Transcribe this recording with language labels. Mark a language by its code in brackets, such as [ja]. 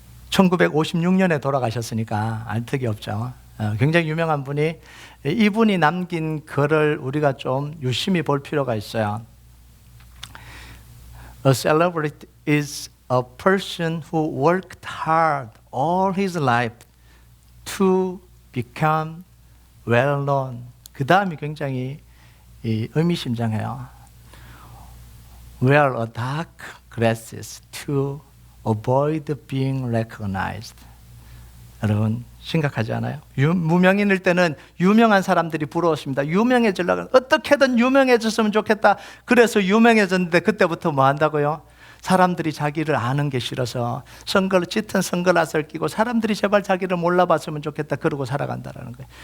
[ko] 1956년에 돌아가셨으니까 알 턱이 없죠. 굉장히 유명한 분이, 이분이 남긴 글을 우리가 좀 유심히 볼 필요가 있어요. [en] A celebrity is a person who worked hard all his life to become well known. [ko] 그 다음이 굉장히 의미심장해요. [en] Wear a dark glasses to avoid being recognized. [ko] 여러분, 심각하지 않아요? 무명인일 때는 유명한 사람들이 부러웠습니다. 유명해지려고, 어떻게든 유명해졌으면 좋겠다. 그래서 유명해졌는데 그때부터 뭐 한다고요? 사람들이 자기를 아는 게 싫어서 짙은 선글라스를 끼고 사람들이 제발 자기를 몰라봤으면 좋겠다, 그러고 살아간다는 거예요.